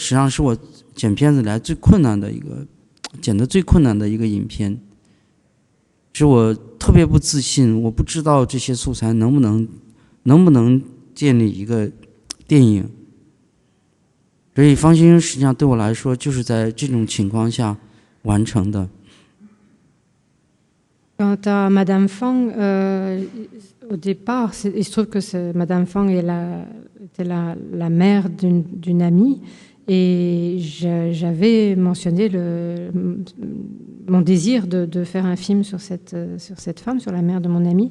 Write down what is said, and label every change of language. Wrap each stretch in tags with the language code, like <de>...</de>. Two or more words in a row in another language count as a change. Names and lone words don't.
<zh>实际上是我剪片子来剪得最困难的一个影片，是我特别不自信，我不知道这些素材能不能建立一个电影。所以方秀英实际上对我来说就是在这种情况下完成的。</zh> <fr>Quant à Madame Fang, au départ, il se trouve que Madame Fang était la mère d'une amie, et j'avais mentionné mon désir de faire un film sur cette femme, sur la mère de mon amie.</fr>